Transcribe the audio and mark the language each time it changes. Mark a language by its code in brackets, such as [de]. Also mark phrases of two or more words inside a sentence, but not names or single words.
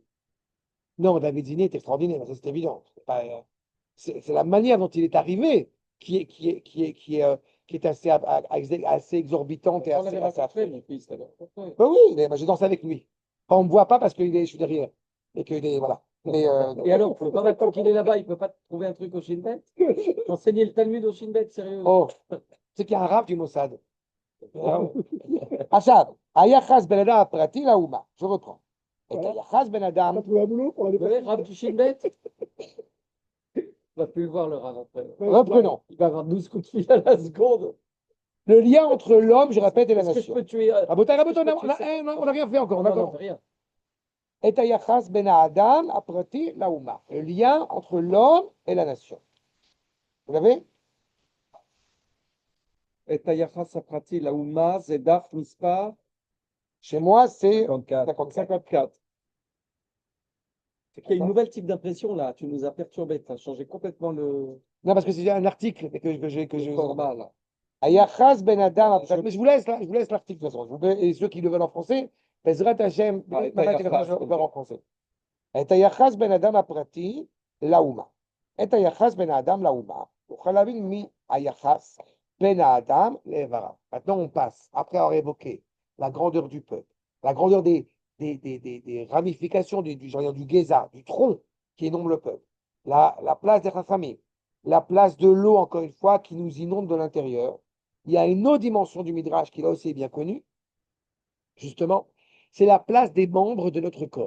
[fr] Non, David Zini est extraordinaire, ça, c'est évident. C'est la manière dont il est arrivé qui est assez exorbitante et On assez, l'avait assez rencontré, affreuse. mon fils, alors. Ouais. Ben oui, mais je danse avec lui. Enfin, on ne me voit pas parce que je suis derrière. Et que voilà. Mais, Et alors, faut pas tant qu'il est là-bas, il peut pas trouver un truc au Shin Bet? Enseigner le Talmud au Shin Bet, sérieux? oh, c'est qu'il y a un rap du Mossad. [he] עכשיו, היחס בין אדם הפרטי לאומה, [fr] je reprends. את Voilà. [he] היחס בין אדם, [fr] T'as trouvé un boulot pour aller Vous voyez, Rav du Shin Bet? On va plus le voir, le Rav, après. reprenons. Il va avoir 12 coups de fil à la seconde. Le lien entre l'homme, je répète, et la Est-ce que je nation. peux tuer... Rabotai, est-ce que rabotai, je peux tuer ça? on n'a rien fait encore. Non, non, rien. [he] את היחס בין האדם הפרטי לאומה. [fr] Le lien entre l'homme et la nation. Vous l'avez? [he] את היחס הפרטי לאומה זה דף מספר [fr] Chez moi, c'est 54. 54. Il y a une nouvelle type d'impression là, tu nous as perturbé, tu as changé complètement le Non, parce que c'est un article que je format là. [he] היחס בין אדם הפרטי, [fr] mais je vous laisse l'article de toute façon. Et ceux qui le veulent en français, [he] בעזרת השם, [fr] je vais en français. [he] את היחס בין אדם הפרטי לאומה. את היחס בין האדם לאומה. נוכל להבין מי היחס בין האדם לאיבריו. [fr] Maintenant, on passe, après avoir évoqué la grandeur du peuple, la grandeur des ramifications du Géza, du tronc qui inonde le peuple, la place des Chachamim, la place de l'eau, encore une fois, qui nous inonde de l'intérieur. Il y a une autre dimension du Midrash qui là aussi est bien connue, justement, c'est la place des membres de notre corps.